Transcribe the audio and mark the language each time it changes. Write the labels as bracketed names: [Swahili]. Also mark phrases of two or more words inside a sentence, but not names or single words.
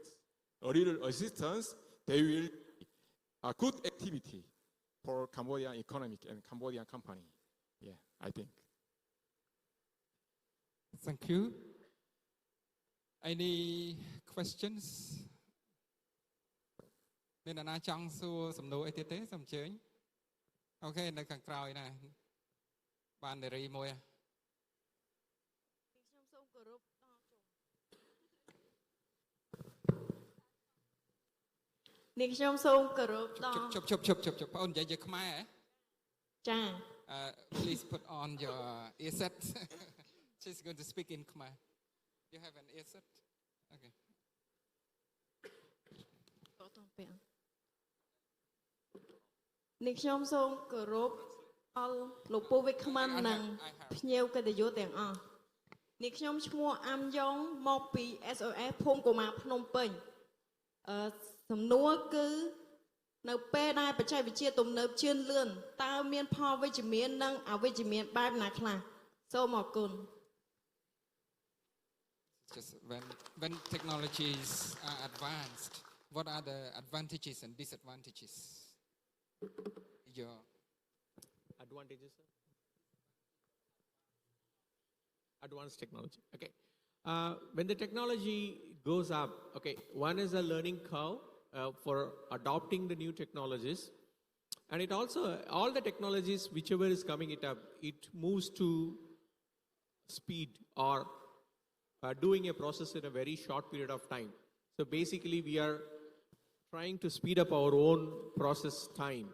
[English] A little assistance, they will a good activity for Cambodian economic and Cambodian company. Yeah, I think. Thank you. Any questions? [Khmer] មានអ្នកណាចង់សួរសំណួរអីទៀតទេសូមអញ្ជើញអូខេនៅខាងក្រោយណាបាននារីមួយខ្ញុំសូមគោរពដល់នេះខ្ញុំសូមគោរពដល់ជប់បងអូននិយាយជាខ្មែរហ៎ចា [English] please put on your earset she's going to speak in Khmer you have an earset okay [Khmer] នេះខ្ញុំសូមគោរពដល់លោកពូវិក្កាមិននិងភ្ញៀវកិត្តិយសទាំងអ ស់នេះខ្ញុំឈ្មោះអាំយ៉ងមកពី SOS ភូមិកុមារភ្នំពេញសំណួរគឺនៅពេលដែលបច្ចេកវិទ្យាទំនើបជឿនលឿនតើមានផលវិជ្ជមាននិងអវិជ្ជមានបែបណាខ្លះសូមអរគុណ [English] Just when technologies are advanced what are the advantages and disadvantages your advantages advanced technology okay when the technology goes up okay one is a learning curve for adopting the new technologies and it also all the technologies whichever is coming it up it moves to speed or doing a process in a very short period of time so basically we are trying to speed up our own process time.